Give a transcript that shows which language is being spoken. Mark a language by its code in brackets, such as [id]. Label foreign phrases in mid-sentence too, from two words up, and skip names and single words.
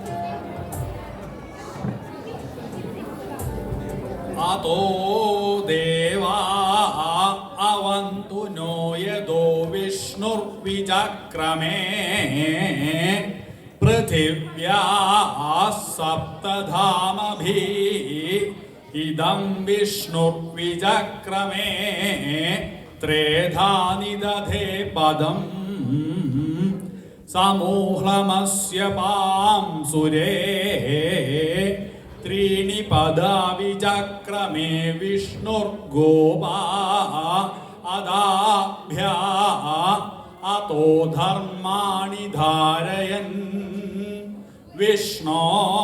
[sa] അതോ ദേവാ അവന്തു നോ യദോ വിഷ്ണുർവിചക്രമേ പൃഥിവ്യാ സപ്തധാമഭി ഇദം വിഷ്ണുർവിചക്രമേ ത്രേധാനി ദധേ പദം സമൂഹ്ലമസ്യ പാംസുരേ त्रीणि पदा विचक्रमे विष्णुर्गोपा अदाभ्या अतो धर्माणि धारयन् विष्णो